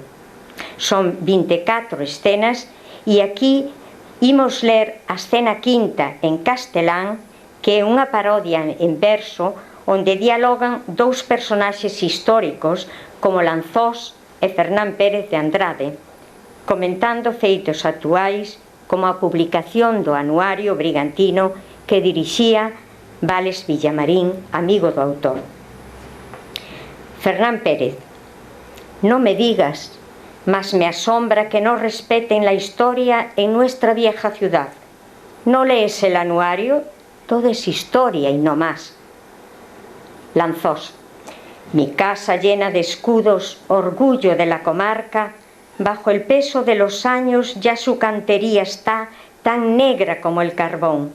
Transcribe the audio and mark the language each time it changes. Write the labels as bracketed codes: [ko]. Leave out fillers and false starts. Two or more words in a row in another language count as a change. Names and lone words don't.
[gl] Son 24 escenas e aquí imos ler a escena quinta en castelán, que é unha parodia en verso onde dialogan dous personaxes históricos como Lanzós e Fernán Pérez de Andrade, comentando feitos actuais como a publicación do anuario brigantino que dirixía Vales Villamarín, amigo do autor. [es] Fernán Pérez: no me digas, mas me asombra que no respeten la historia en nuestra vieja ciudad. ¿No lees el anuario? Todo es historia y no más. Lanzós: mi casa llena de escudos, orgullo de la comarca, bajo el peso de los años ya su cantería está tan negra como el carbón.